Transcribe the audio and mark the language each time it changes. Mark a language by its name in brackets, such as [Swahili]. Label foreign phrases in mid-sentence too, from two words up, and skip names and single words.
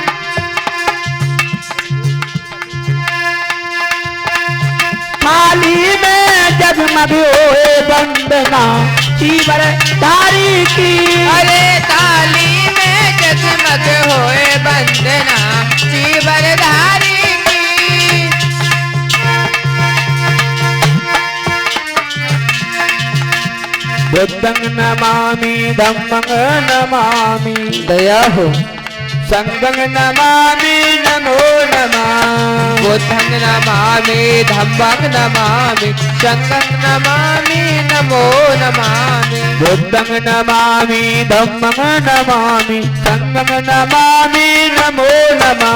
[Hindi] थाली में जगमग होए वंदना चीवरधारी की। अरे थाली में जगमग होए वंदना चीवरधारी की। [Pali] बुद्धं नमामि धम्मं नमामि [Hindi] दया हो। [Pali] संघं नमामि नमो नमः बुद्धं नमामि धम्मं नमामि संघं नमामि नमो नमामि। बुद्धं नमामि धम्मं नमामि संघं नमामि नमो नमः